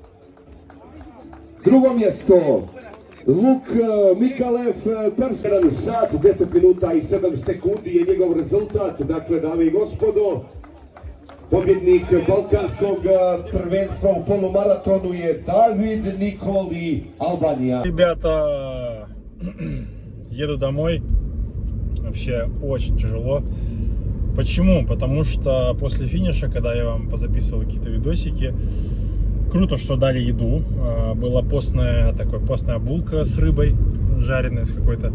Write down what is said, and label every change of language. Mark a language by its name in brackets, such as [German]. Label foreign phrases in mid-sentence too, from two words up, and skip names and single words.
[Serbian] Drugo mjesto Luk Mikalev, 1 sat, 10 minuta i 7 sekundi je njegov rezultat. Dakle, dame i gospodo, pobjednik Balkanskog prvenstva u polumaratonu je David Nikoli, Albanija. [Russian] Ребята, еду домой. Вообще очень тяжело. Почему? Потому что после финиша, когда я вам позаписывал какие-то видосики, круто, что дали еду. Была постная булка с рыбой, жареная с какой-то.